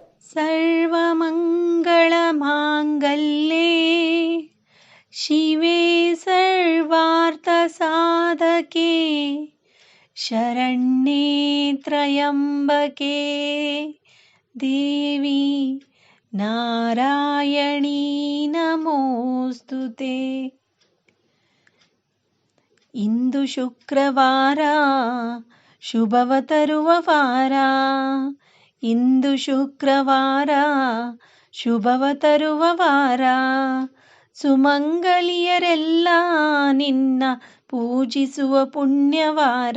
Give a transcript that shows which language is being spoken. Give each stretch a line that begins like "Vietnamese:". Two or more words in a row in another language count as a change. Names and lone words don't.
Sanskrit: सर्वमङ्गलमाङ्गल्ये शिवे सर्वार्थसाधके शरण्ये त्र्यम्बके देवी नारायणी नमोस्तुते.
Kannada: ಇಂದು ಶುಕ್ರವಾರ ಶುಭವ ತರುವ ವಾರ. ಇಂದು ಶುಕ್ರವಾರ ಶುಭವ ತರುವ ವಾರ. ಸುಮಂಗಲಿಯರೆಲ್ಲ ನಿನ್ನ ಪೂಜಿಸುವ ಪುಣ್ಯವಾರ.